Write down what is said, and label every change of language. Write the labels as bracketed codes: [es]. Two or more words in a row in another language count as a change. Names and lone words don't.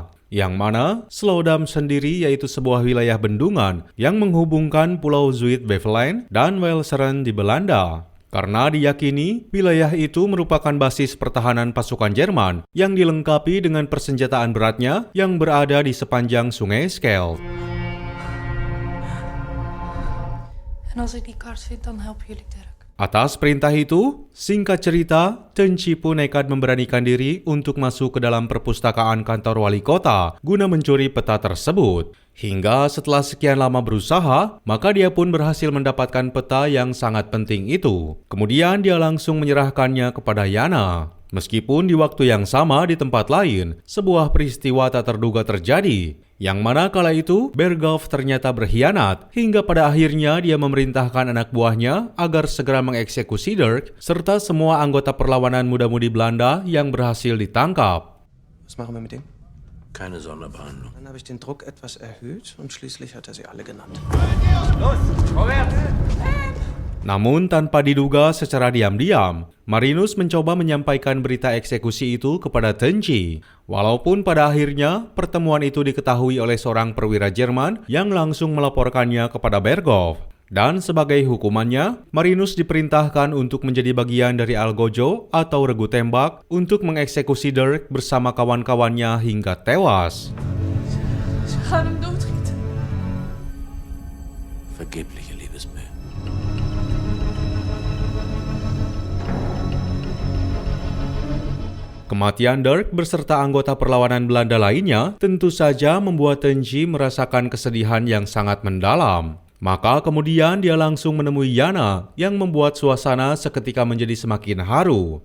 [id] Yang mana Slodam sendiri yaitu sebuah wilayah bendungan yang menghubungkan Pulau Zuid-Beveland dan Walcheren di Belanda. Karena diyakini wilayah itu merupakan basis pertahanan pasukan Jerman yang dilengkapi dengan persenjataan beratnya yang berada di sepanjang sungai Scheldt. [nl] En als ik die kaart vind, dan helpen jullie Dirk. [id] Atas perintah itu, singkat cerita, Tenchi pun nekat memberanikan diri untuk masuk ke dalam perpustakaan kantor wali kota guna mencuri peta tersebut. Hingga setelah sekian lama berusaha, maka dia pun berhasil mendapatkan peta yang sangat penting itu. Kemudian dia langsung menyerahkannya kepada Jana. Meskipun di waktu yang sama di tempat lain, sebuah peristiwa tak terduga terjadi. Yang mana kala itu, Berghoff ternyata berkhianat, hingga pada akhirnya dia memerintahkan anak buahnya agar segera mengeksekusi Dirk, serta semua anggota perlawanan muda-mudi Belanda yang berhasil ditangkap. [de] Was machen wir mit dem? Keine Sonderbehandlung. Dann habe ich den Druck etwas erhöht und schließlich hat er sie alle genannt. [id] Namun tanpa diduga secara diam-diam, Marinus mencoba menyampaikan berita eksekusi itu kepada Tenchi. Walaupun pada akhirnya pertemuan itu diketahui oleh seorang perwira Jerman yang langsung melaporkannya kepada Berghoff. Dan sebagai hukumannya, Marinus diperintahkan untuk menjadi bagian dari Algojo atau regu tembak untuk mengeksekusi Dirk bersama kawan-kawannya hingga tewas. [nl] Ze gaan hem doodschieten. [de] Vergebliche Liebesmühe. [id] Kematian Dirk beserta anggota perlawanan Belanda lainnya tentu saja membuat Tenchi merasakan kesedihan yang sangat mendalam. Maka kemudian dia langsung menemui Jana yang membuat suasana seketika menjadi semakin haru.